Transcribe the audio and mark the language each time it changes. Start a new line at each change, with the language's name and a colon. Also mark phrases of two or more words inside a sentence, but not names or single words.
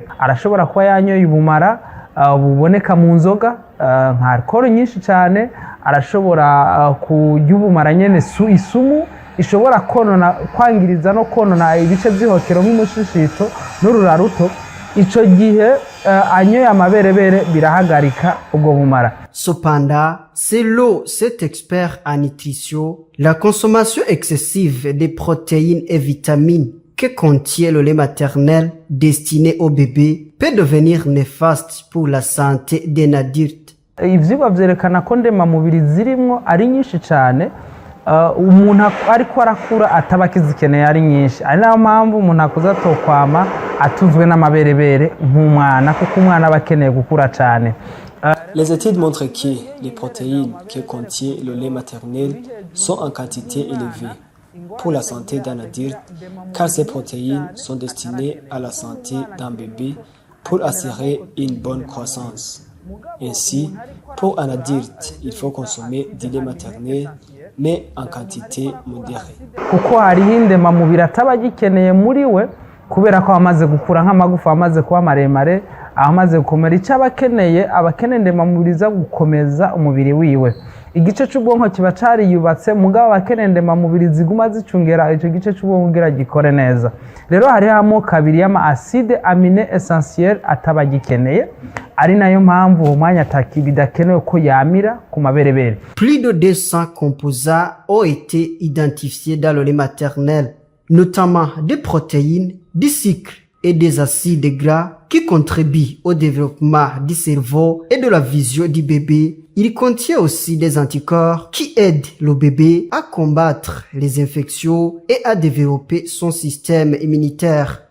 Rundi: Arashobora kuba yanyoye ubumara buboneka mu nzoga nka alcohol nyinshi cyane, arashobora kurya ubumara nyene isumu ishobora kwangiriza no konona ibice by'ihokero nk'umushishito n'urura ruto. Ico gihe anyoye amaberebere birahagarika ubwo bumara.
French: Cependant, selon cet expert en nutrition, la consommation excessive de protéines et vitamines que contient le lait maternel destiné au bébé peut devenir néfaste pour la santé d'un adulte.
Rundi: Ivyigwa vyerekana ko ndemamubiri zirimwo ari nyinshi cyane, umuntu ariko arakura ataba akizikeneye ari nyinshi. Ari nayo mpamvu umuntu akuza tokwama atuzwe n'amaberebere nk'umwana, kuko umwana aba akeneye gukura cyane.
French: Les études montrent que les protéines que contient le lait maternel sont en quantité élevée pour la santé d'un adulte, car ces protéines sont destinées à la santé d'un bébé pour assurer une bonne croissance. Ainsi, pour un adulte, il faut consommer du lait maternel, mais en quantité modérée.
Rundi: Kuko hariho indemamubiri ataba agikeneye muri we kubera ko amaze gukura nk'amagufa, amaze kuba maremare, amaze gukomera. Icyo abakeneye ndemamubiri za gukomeza umubiri wiwe. Igice cy'ubwonko kiba cariyubatse, mugabo abakeneye ndemamubiri ziguma zicungera icyo gice cy'ubwonko kugira gikore neza. Rero hariho amoko abiri y'ama
French: acide amine essentiel
Rundi: ataba agikeneye, ari nayo mpamvu uwo mwanya bidakenewe ko yamira ku maberebere.
French: Plus de 200 composants ont été identifiés dans le lait maternel, notamment des protéines, du sucre et des acides gras qui contribuent au développement du cerveau et de la vision du bébé. Il contient aussi des anticorps qui aident le bébé à combattre les infections et à développer son système immunitaire.